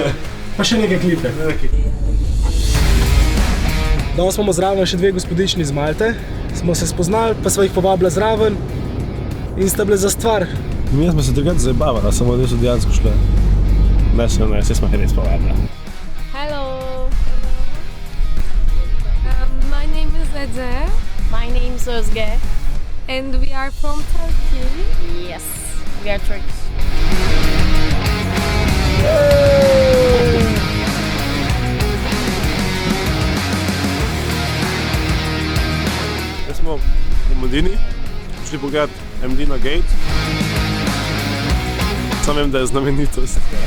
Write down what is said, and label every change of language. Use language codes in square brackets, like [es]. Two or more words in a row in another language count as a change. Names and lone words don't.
[sl] Pa še neke klife. Danes imamo zraven še 2 gospodični iz Malte. Smo se spoznali, pa sva jih povabila zraven in sta bile za stvar. Mi smo se drugače zabavali, samo da so dejansko šle. Ne, vse smo res povabila. [en] Hello. My name is Ece. My name is Özge. And we are from Turkey. Yes, we are Turkish. [sl] Zdaj smo v Medini, šli pogledati Medina Gate. Sam vem, da je znamenitost.